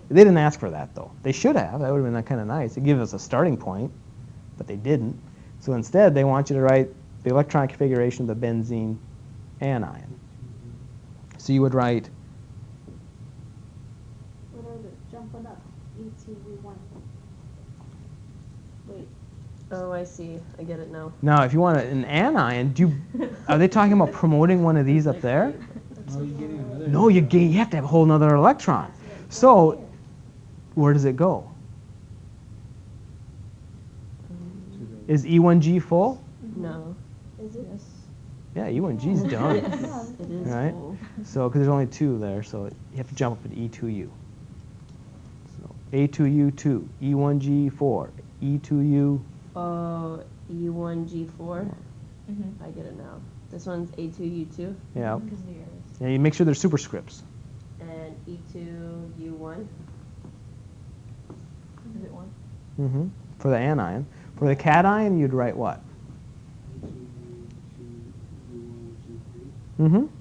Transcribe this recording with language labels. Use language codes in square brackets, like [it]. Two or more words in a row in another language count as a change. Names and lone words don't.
[en] They didn't ask for that, though. They should have. That would have been kind of nice. It gave us a starting point, but they didn't. So instead, they want you to write the electron configuration of the benzene anion. So you would write Jump one up. E2U1. Wait. Oh, I see. I get it now. now if you want an anion, are they talking about promoting one of these up there? No, you're getting another. No, you have to have a whole nother electron. So where does it go? Is E1G full? No. Is it? Yes. Yeah, E1G's done. It is Right? full. So, because there's only 2 there, so you have to jump up at E2U. So, A2U2, E1G4, E2U. Oh, E1G4. I get it now. This one's A2U2 Yeah. Yeah, you make sure there's superscripts. and E2U1. Is it 1? Mm-hmm. For the anion. For the cation, you'd write what? Mm-hmm.